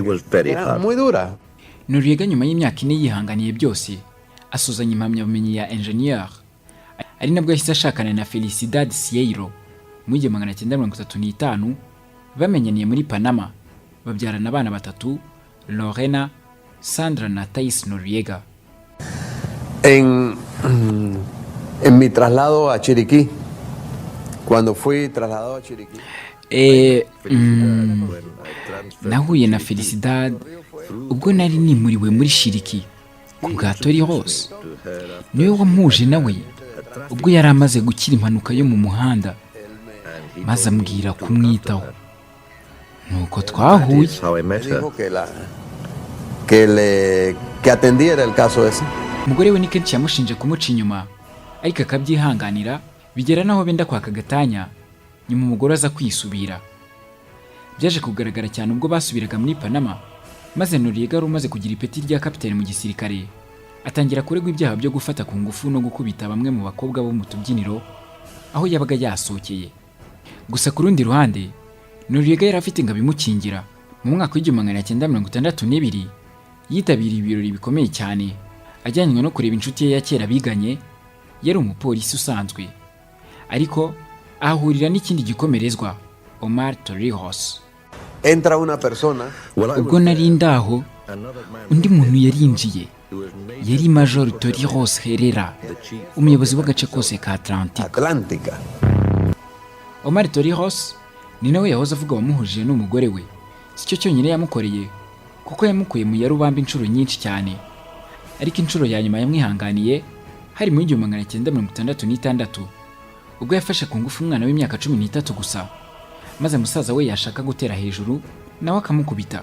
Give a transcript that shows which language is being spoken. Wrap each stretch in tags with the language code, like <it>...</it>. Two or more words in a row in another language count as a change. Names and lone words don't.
<rw>Noriega nyuma y'imyaka 4 yihanganiye byose, asuzanya impamyabumenyi ya engineer, ari nabwo yahise ashakana na Felicidad Cieiro mu 1935, bamenyaniye muri Panama, babyarana abana batatu, Lorena, Sandra na Thais Noriega.</rw> <es>En mi traslado a Chiriquí, cuando fui trasladado a Chiriquí,</es> <rw>nahuye na Felicidad ubwo nari nimuriwe muri Chiriquí ku bwa Torrijos. Niwe wampuje nawe ubwo yari amaze gukira impanuka yo mu muhanda, maze ambwira kumwitaho. Nuko twahuye.</rw> <es>que atendiera el caso ese.</es> <rw>Umugore we ni kenshi yamushinje kumuca inyuma, ariko akabyihanganira, bigera naho benda kwaka gatanya. Nyuma umugore aza kwisubira. Byaje kugaragara cyane ubwo basubiraga muri Panama, maze Noriega umaze kugira ipeti rya kapiteni mu gisirikare atangira kuregwa ibyaha byo gufata ku ngufu no gukubita bamwe mu bakobwa bo mu tubyiniro aho yabaga yasokeye. Gusa ku rundi ruhande Noriega yari afite ingabo imukingira. Mu mwaka w'1962 yitabiriye ibirori bikomeye cyane, ajyanywe no kureba inshuti ye ya kera biganye, yari umupolisi usanzwe, ariko ahurira n'ikindi gikomerezwa, Omar Torrijos.</rw> <es>Entra una persona,</es> <rw>ubwo nari ndaho undi muntu yarinjiye, yari Major Torrijos Herrera, umuyobozi w'agace kose ka Atlantika. Omar Torrijos ni nawe yahoze avuga wamuhuje n'umugore we. Si cyo cyonyine yamukoreye kuko yamukuye mu yarubamba inshuro nyinshi cyane, ariko inshuro ya nyuma yamwihanganiye hari mu 1966 ubwo yafashe ku ngufu umwana w'imyaka 13 gusa, maze musaza we yashaka gutera hejuru nawe akamukubita.</rw>